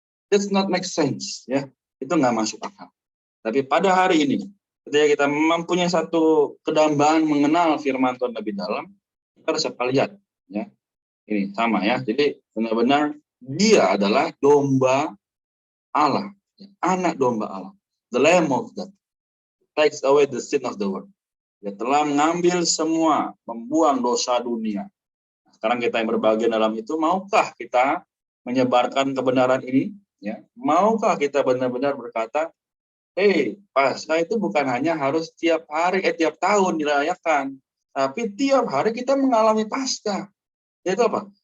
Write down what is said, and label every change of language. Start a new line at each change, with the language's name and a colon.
English: That's not make sense
Indonesian: ya. Itu nggak masuk akal. Tapi pada hari ini ketika kita mempunyai satu kedambaan mengenal firman Tuhan lebih dalam, kita harus lihat ya. Ini sama ya. Jadi benar-benar dia adalah domba Allah, ya, anak domba Allah.
English: The Lamb of God takes away the sin of the world.
Indonesian: Dia telah mengambil semua, membuang dosa dunia. Nah, sekarang kita yang berbagian dalam itu, maukah kita menyebarkan kebenaran ini? Ya, maukah kita benar-benar berkata, Paskah itu bukan hanya harus tiap hari, tiap tahun dirayakan, tapi tiap hari kita mengalami Paskah. Itu apa?